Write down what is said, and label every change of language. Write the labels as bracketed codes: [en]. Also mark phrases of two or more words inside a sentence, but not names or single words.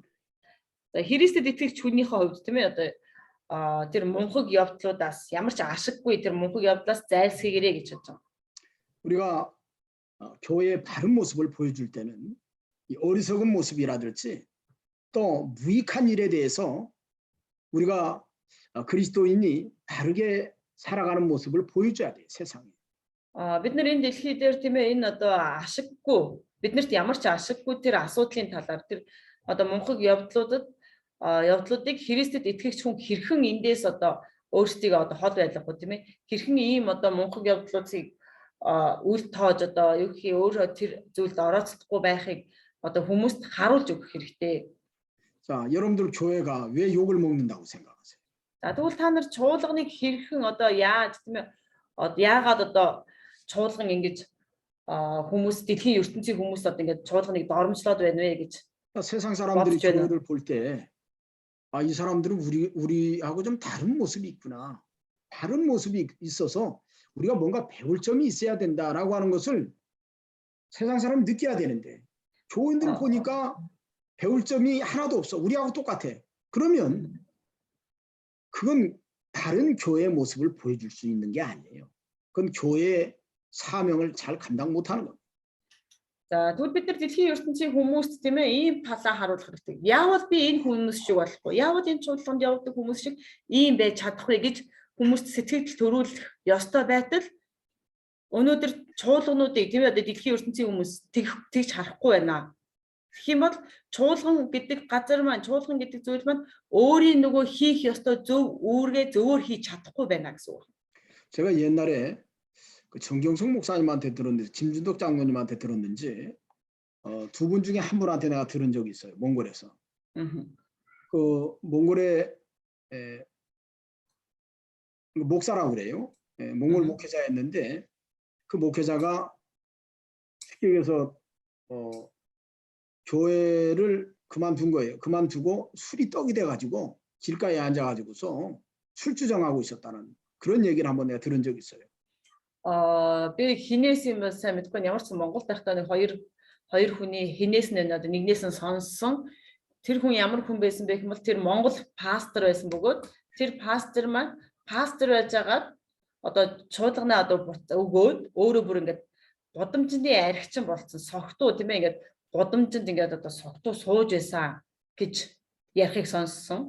[mn] За Христэд итгэгч хүнийхээ хувьд тийм ээ одоо тэр мунхаг явдлуудаас ямар ч ашиггүй тэр мунхаг явдлаас зайлсхийгээрэй гэж бодож байгаа. [ko] 우리가 교회의 바른 모습을 보여줄 때는 이 어리석은 모습이라든지 또 무익한 일에 대해서 우리가 그리스도인이 바르게 살아가는 모습을 보여줘야 돼요, 세상에. [mn] Бид нар энэ дэлхий дээр тийм ээ энэ одоо ашиггүй биднэрт ямар ч ашиггүй тэр асуудлын талаар тэр одоо мунхаг явдлуудыг Христэд итгэгч хүн хэрхэн эндээс одоо өөрсдийгөө одоо хол байлгах уу тийм ээ хэрхэн ийм одоо мунхаг явдлуудыг үл тоож одоо юу гэх юм өөрөө тэр зүйлд орооцохгүй байхыг одоо хүмүүст харуулж өгөх хэрэгтэй. [ko] 자, 여러분들 교회가 왜 욕을 먹는다고 생각하세요? [mn] За тэгвэл та нар чуулганыг хэрхэн одоо яаж тийм ээ яагаад одоо чуулган ингэж хүмүүс дэлхийн ертөнцийн хүмүүс одоо ингэж чуулганыг доромжлоод байна вэ гэж [ko] 세상 사람들이 교회를 볼 때 이 사람들은 우리하고 좀 다른 모습이 있구나. 다른 모습이 있어서 우리가 뭔가 배울 점이 있어야 된다라고 하는 것을 세상 사람이 느껴야 되는데 교인들 보니까 배울 점이 하나도 없어. 우리하고 똑같아. 그러면 그건 다른 교회의 모습을 보여줄 수 있는 게 아니에요. 그건 교회의 사명을 잘 감당 못하는 겁니다. [mn] За тэгвэл бид нар дэлхийн ертөнцийн хүмүүст тийм ээ ийм талаа харуулах хэрэгтэй. Яавал би энэ хүмүүс шиг болохгүй? Яавал энэ чуулганд явдаг хүмүүс шиг ийм байж чадахгүй гэж хүмүүст сэтгэл төрүүлэх ёстой байтал өнөөдөр чуулгануудыг тийм ээ дэлхийн ертөнцийн хүмүүс тэгж харахгүй байна. Тэгэх юм бол чуулган гэдэг газар маань чуулган гэдэг зүйл маань өөрийн нөгөө хийх ёстой зөв үүргээ зөвөр хийж чадахгүй байна гэсэн үг. [ko] 제가 옛날에 그 정경석 목사님한테 들었는데 김준덕 장로님한테 들었는지 두 분 중에 한 분한테 내가 들은 적이 있어요. 몽골에서. 그 몽골의 목사라고 그래요. 몽골 목회자였는데 그 목회자가 식객에서 교회를 그만둔 거예요. 그만두고 술이 떡이 돼가지고 길가에 앉아가지고서 술주정하고 있었다는 그런 얘기를 한번 내가 들은 적이 있어요. [mn] Би хинээс юм сайн мэдгүй ямар ч Монгол байхдаа нэг хоёр хүний хинээс нь одоо нэгнээс нь сонссон тэр хүн ямар хүн байсан бэ гэвэл тэр Монгол пастор байсан бөгөөд тэр пастор маань пастор байжгаад одоо чуулганаа одоо өгөөд өөрөө бүр ингээд гудамжны архичин болцсон согтуу тийм ээ ингээд гудамжинд ингээд одоо согтуу сууж байсан гэж ярихыг сонссон.